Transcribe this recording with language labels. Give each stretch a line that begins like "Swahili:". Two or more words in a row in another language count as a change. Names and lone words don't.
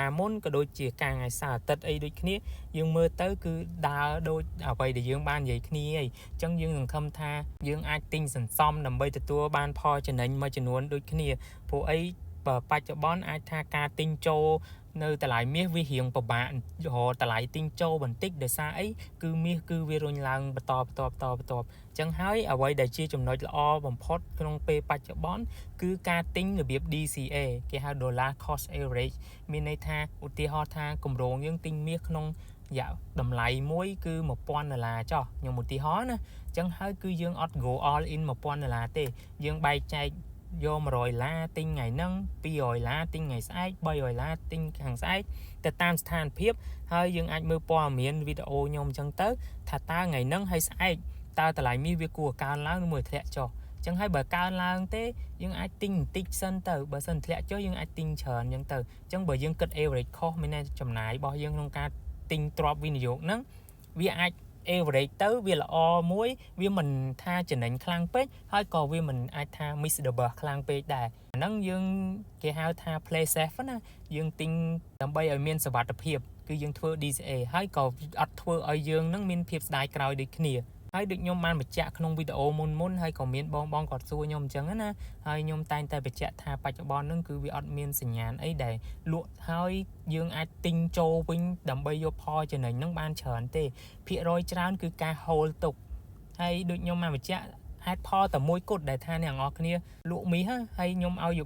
Khmer: ហ៍មុនក៏ដូចជាការថ្ងៃសៅរ៍អាទិត្យអីដូចគ្នាយើងមើលទៅគឺដើរដូចអ្វីដែលយើងបាននិយាយគ្នាអីអញ្ចឹងយើងសង្ឃឹមថាយើងអាចទិញសន្សំដើម្បីទទួលបានផលចំណេញមួយចំនួនដូចគ្នាព្រោះអីបច្ចុប្បន្នអាចថាការទិញចូលនៅតម្លៃមាសវារៀងពិបាករកតម្លៃទិញចូលបន្តិចដោយសារអីគឺមាសគឺវារុញឡើងបន្តចឹងហើយអ្វីដែលជាចំណុចល្អបំផុតក្នុងពេលប ច្ចុប្បន្នគឺការទិញរបៀប DCA គេហៅ
English: Dollar Cost Average
Khmer: មានន័យថាឧទាហរណ៍ថាគម្រោងយើងទិញមាសក្នុងរយៈតម្លៃមួយ គឺ$1000ចុះខ្ញុំឧទាហរណ៍ណាអញ្ចឹងហើយគឺយើងអត់
English: go all in
Khmer: $1000 ទេយើងបែងចែកយក$100ទិញថ្ងៃហ្នឹង$200ទិញថ្ងៃស្អែក$300ទិញខាងស្អែកទៅតាមស្ថានភាពហើយយើងអាចមើលព័ត៌មានវីដេអូខ្ញុំអញ្ចឹងទៅថាតើថ្ងៃហ្នឹងហើយស្អែកតើតម្លៃមាសវាគួរកើនឡើងឬមួយធ្លាក់ចុះអញ្ចឹងហើយបើកើនឡើងទេយើងអាចទិញបន្តិចសិនទៅបើសិនធ្លាក់ចុះយើងអាចទិញច្រើនអញ្ចឹងទៅអញ្ចឹងបើយើងគិត average cost មានតែចំណាយរបស់យើងក្នុងការទិញទ្រព្យវិនិយោគហ្នឹងវាអាច average ទៅវាល្អមួយវាមិនថាចំណេញខ្លាំងពេកហើយក៏វាមិនអាចថា
English: miss the bus
Khmer: ខ្លាំងពេកដែរអាហ្នឹងយើងគេហៅថា
English: play safe
Khmer: ណាយើងទិញដើម្បីឲ្យមានសុវត្ថិភាពគឺយើងធ្វើ DCA ហើយក៏អត់ធ្វើឲ្យយើងនឹងមានភាពស្ដាយក្រោយដូចគ្នាហើយដូចខ្ញុំបានបញ្ជាក់ក្នុងវីដេអូមុនហើយក៏មានបង គាត់សួរខ្ញុំអញ្ចឹងណាហើយខ្ញុំតែងតែបញ្ជាក់ថាបច្ចុប្បន្នហ្នឹងគឺវាអត់មានសញ្ញាណអីដែលលក់ហើយយើងអាចទិញចូលវិញដើម្បីយកផលចំណេញហ្នឹងបានច្រើនទេភាគរយច្រើនគឺការ hold ទុកហើយដូចខ្ញុំបានបញ្ជាក់ហេតុផលតែមួយគត់ដែលថាអ្នកនរគ្នាលក់មាសហើយខ្ញុំឲ្យយោប